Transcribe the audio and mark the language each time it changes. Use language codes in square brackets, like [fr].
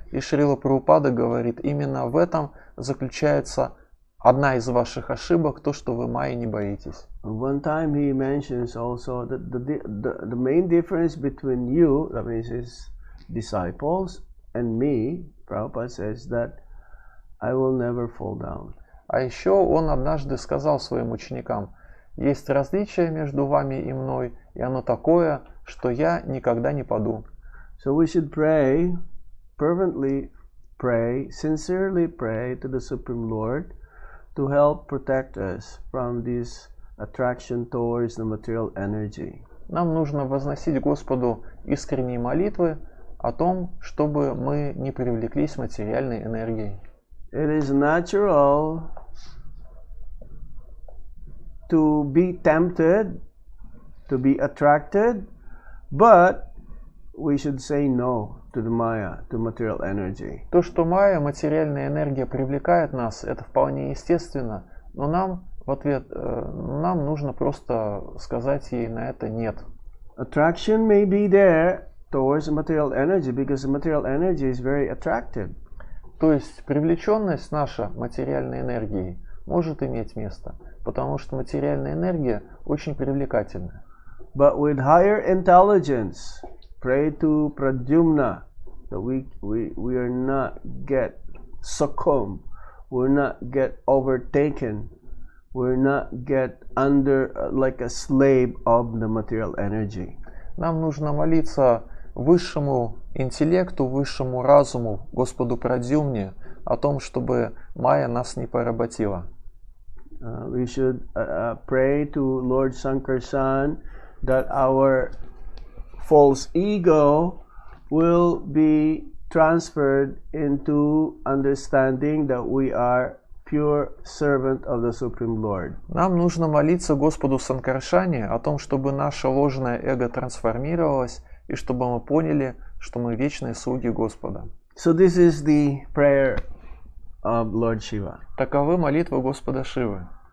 [ru] И Шрила Прабхупада говорит, именно в этом заключается одна из ваших ошибок, то, что вы Майи не боитесь. [en] One time he mentions also that the main difference between you, that means his disciples, and me, Prabhupada says that I will never fall down. [ru] А еще он однажды сказал своим ученикам, есть различие между вами и мной, и оно такое, что я никогда не паду. [en] So we should pray, fervently pray, sincerely pray to the Supreme Lord to help protect us from this attraction towards the material energy. [ru] Нам нужно возносить Господу искренние молитвы о том, чтобы мы не привлеклись материальной энергией. [en] It is natural to be tempted, to be attracted, but we should say no to the Maya, to material energy. [ru] То, что Майя, материальная энергия, привлекает нас, это вполне естественно, но нам в ответ, нам нужно просто сказать ей на это нет. [en] Attraction may be there towards the material energy because the material energy is very attractive. [ru] То есть привлеченность наша материальной энергией может иметь место, потому что материальная энергия очень привлекательна. [en] But with higher intelligence, pray to Pradyumna that we are not get succumb, we're not get overtaken, we're not get under like a slave of the material energy. [ru] Нам нужно молиться высшему интеллекту, высшему разуму, Господу Прадзюмне, о том, чтобы Майя нас не поработила. [en] We should pray to Lord Sankarshan that our false ego will be transferred into understanding that we are pure servant of the Supreme Lord. [ru] Нам нужно молиться Господу Санкаршане о том, чтобы наше ложное эго трансформировалось и чтобы мы поняли, что мы вечные слуги Господа. [en] So this is the prayer of Lord Shiva. [ru] Таковы молитвы Господа Шивы.